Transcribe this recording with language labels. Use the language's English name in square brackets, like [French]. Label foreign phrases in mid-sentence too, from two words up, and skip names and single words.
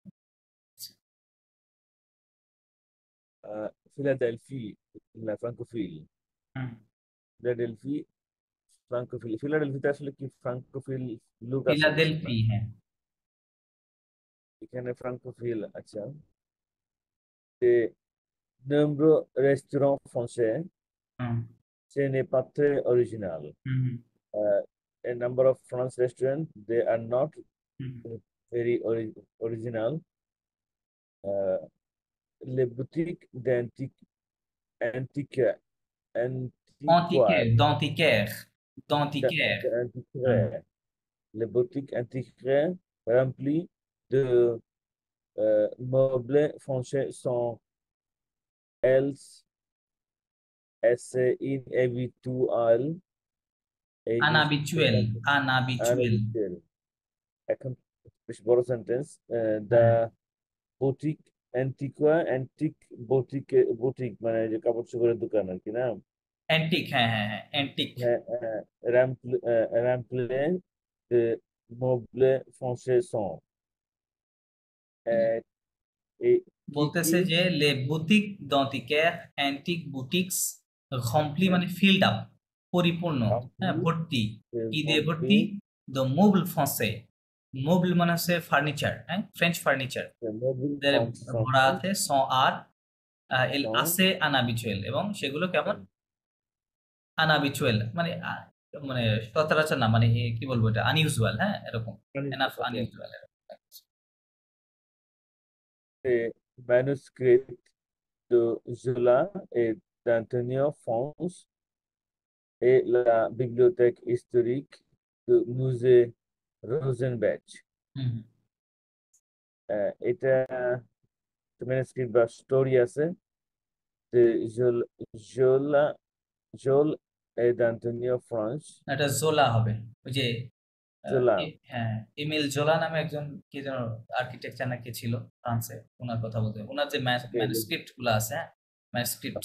[Bangla] ফিলাডেলফি, ফ্রাঙ্কোফিল, হুম, ফিলাডেলফি, ফ্রাঙ্কোফিল। ফিলাডেলফিতে আসলে কি ফ্রাঙ্কোফিল লোক আছে কিছু না? ফিলাডেলফি, হ্যাঁ। এখানে ফ্রাঙ্কোফিল, আচ্ছা। [French] De nombreux restaurants français, হুম, ce n'est pas très original. হুম, [English] A number of French restaurants, they are not হুম। very original. [French] Les boutiques antiques, Antiquaire, antiquaires, d'antiquaire, d'antiquaire. হুম। antiquaires, les boutiques antiquaires remplies de meubles français sont, elles, assez inhabituelles et [English] আনহাবিচুয়াল, আনহাবিচুয়াল। [Bangla] unhabitual. এখন বেশ বড় সেন্টেন্স। দ্য হ্যাঁ, বুটিক অ্যান্টিকুয়া, অ্যান্টিক বুটিক, বুটিক মানে যে কাপড় চোপড়ের দোকান আর কি না? অ্যান্টিক, হ্যাঁ হ্যাঁ হ্যাঁ, অ্যান্টিক। [French] হ্যাঁ, রামপ্লে de meubles français sont, et [Bangla] কি কি বলতেছে যে [French] les boutiques [Bangla] দন্তিকের [English] antique boutiques [Bangla] রম্পলি মানে [English] filled up, [Bangla] পরিপূর্ণ, হ্যাঁ, [French] remplis [Bangla] ভর্তি। [French] de [Bangla] কি দিয়ে ভর্তি? [French] de meubles français, [Bangla] মোবল মানে হচ্ছে ফার্নিচার, হ্যাঁ, [English] French furniture. [French] meubles [Bangla] ভরা [French] français [Bangla] আছে স আর এল [French] sont, [Bangla] আছে আনাবিচুয়াল, এবং সেগুলো কেমন? আনাবিচুয়াল মানে মানে সচরাচর না, মানে কি বলবো এটা, আনইউজুয়াল, হ্যাঁ, এরকম, এনাফ [English] okay, আনইউজুয়াল। [French] des manuscrits de Zola et d'Antonio Fons et la bibliothèque historique du musée Rosenbach. হুম, [Bangla] এটা ম্যানুস্ক্রিপ্ট বা স্টোরি আছে যে জোলা জোল d'Antonio French, এটা জোলা হবে, ওই যে জোলা, হ্যাঁ, এমিল জোলা নামে একজন কি যেন আর্কিটেকচার নাকি ছিল ফ্রান্সে, ওনার কথা বলতে, ওনার যে ম্যানুস্ক্রিপ্ট গুলো আছে, হ্যাঁ, ম্যানুস্ক্রিপ্টস,